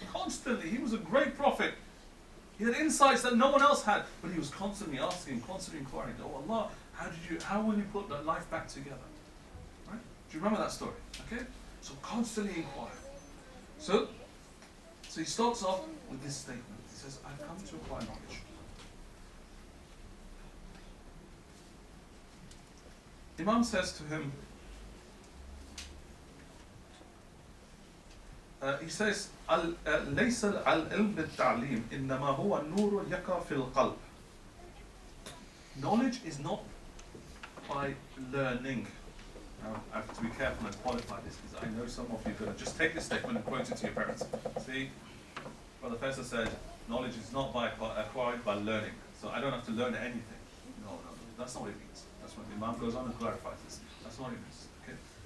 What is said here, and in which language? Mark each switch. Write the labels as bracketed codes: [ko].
[en] Constantly, he was a great prophet. He had insights that no one else had, but he was constantly asking, constantly inquiring. Oh Allah, how will you put that life back together? Right? Do you remember that story? Okay? So constantly inquire. So he starts off with this statement. He says, I've come to acquire knowledge. Imam says to him, he says, [ar] ليس العلم بالتعليم إنما هو النور يقع في القلب. [en] Knowledge is not by learning. Now, I have to be careful and qualify this because I know some of you are going to just take this statement and quote it to your parents. See, Brother Faisal said, knowledge is not acquired by learning. So I don't have to learn anything. No, that's not what it means. That's what the Imam goes on and clarifies this. That's not what it means. Okay?